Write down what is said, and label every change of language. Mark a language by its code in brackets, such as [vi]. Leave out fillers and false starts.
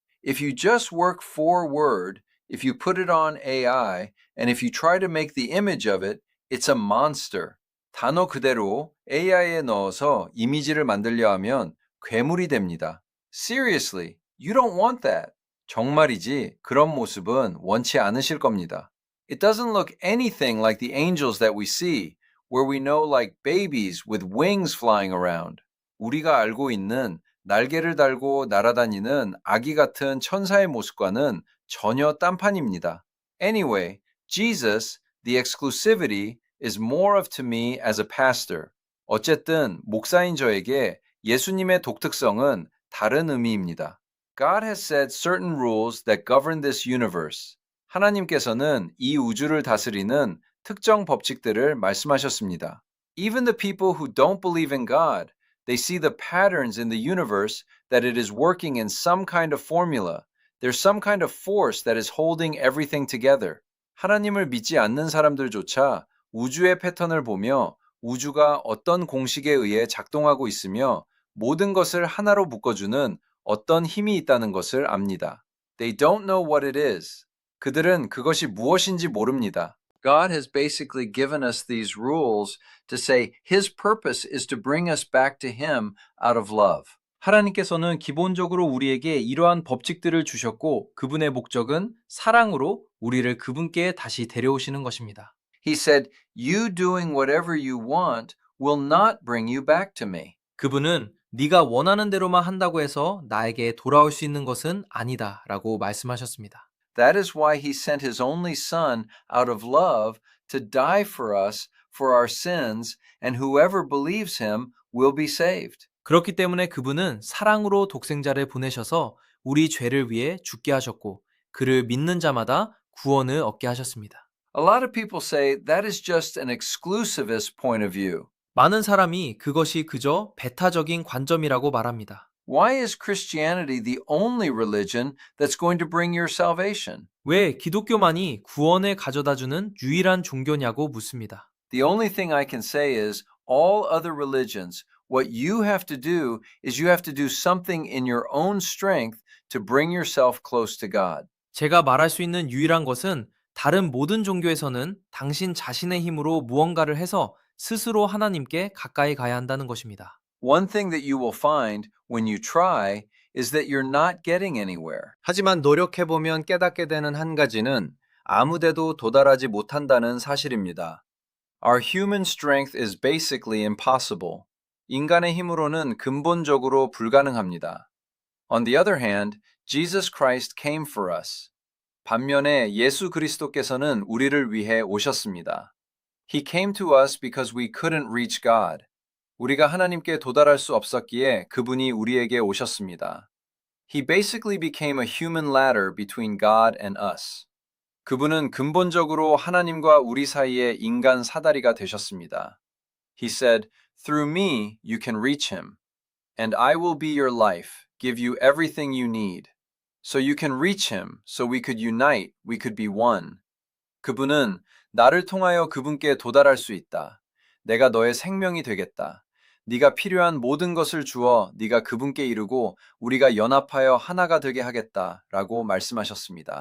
[en] If you just work forward, if you put it on AI, and if you try to make the image of it, it's a monster. [ko] 단어 그대로 AI에 넣어서 이미지를 만들려 하면 괴물이 됩니다. [en] Seriously, you don't want that. [ko] 정말이지 그런 모습은 원치 않으실 겁니다. [en] It doesn't look anything like the angels that we see, where we know like babies with wings flying around. [ko] 우리가 알고 있는 날개를 달고 날아다니는 아기 같은 천사의 모습과는 전혀 딴판입니다. [en] Anyway, Jesus, the exclusivity, is more of to me as a pastor. [ko] 어쨌든 목사인 저에게 예수님의 독특성은 다른 의미입니다. [en] God has set certain rules that govern this universe. [ko] 하나님께서는 이 우주를 다스리는 특정 법칙들을 말씀하셨습니다. [en] Even the people who don't believe in God, they see the patterns in the universe that it is working in some kind of formula. There's some kind of force that is holding everything together. [ko] 하나님을 믿지 않는 사람들조차 우주의 패턴을 보며 우주가 어떤 공식에 의해 작동하고 있으며 모든 것을 하나로 묶어주는 어떤 힘이 있다는 것을 압니다. [en] They don't know what it is. [ko] 그들은 그것이 무엇인지 모릅니다. [en] God has basically given us these rules to say His purpose is to bring us back to Him out of love. [ko] 하나님께서는 기본적으로 우리에게 이러한 법칙들을 주셨고 그분의 목적은 사랑으로 우리를 그분께 다시 데려오시는 것입니다. [en] He said, you doing whatever you want will not bring you back to me. [ko] 그분은 네가 원하는 대로만 한다고 해서 나에게 돌아올 수 있는 것은 아니다 라고 말씀하셨습니다. [en] That is why he sent his only son out of love to die for us for our sins, and whoever believes him will be saved. [ko] 그렇기 때문에 그분은 사랑으로 독생자를 보내셔서 우리 죄를 위해 죽게 하셨고 그를 믿는 자마다 구원을 얻게 하셨습니다. [en] A lot of people say that is just an exclusivist point of view. [ko] 많은 사람이 그것이 그저 배타적인 관점이라고 말합니다. [en] Why is Christianity the only religion that's going to bring your salvation? [ko] 왜 기독교만이 구원을 가져다주는 유일한 종교냐고 묻습니다. [en] The only thing I can say is all other religions, what you have to do is you have to do something in your own strength to bring yourself close to God. [ko] 제가 말할 수 있는 유일한 것은 다른 모든 종교에서는 당신 자신의 힘으로 무언가를 해서 스스로 하나님께 가까이 가야 한다는 것입니다. [en] One thing that you will find when you try is that you're not getting anywhere. [ko] 하지만 노력해보면 깨닫게 되는 한 가지는 아무데도 도달하지 못한다는 사실입니다. [en] Our human strength is basically impossible. [ko] 인간의 힘으로는 근본적으로 불가능합니다. [en] On the other hand, Jesus Christ came for us. [ko] 반면에 예수 그리스도께서는 우리를 위해 오셨습니다. [en] He came to us because we couldn't reach God. [ko] 우리가 하나님께 도달할 수 없었기에 그분이 우리에게 오셨습니다. [en] He basically became a human ladder between God and us. [ko] 그분은 근본적으로 하나님과 우리 사이의 인간 사다리가 되셨습니다. [en] He said, through me you can reach him, and I will be your life, give you everything you need. So you can reach him, so we could unite, we could be one. [ko] 그분은 나를 통하여 그분께 도달할 수 있다. 내가 너의 생명이 되겠다. 네가 필요한 모든 것을 주어 네가 그분께 이르고 우리가 연합하여 하나가 되게 하겠다라고 말씀하셨습니다.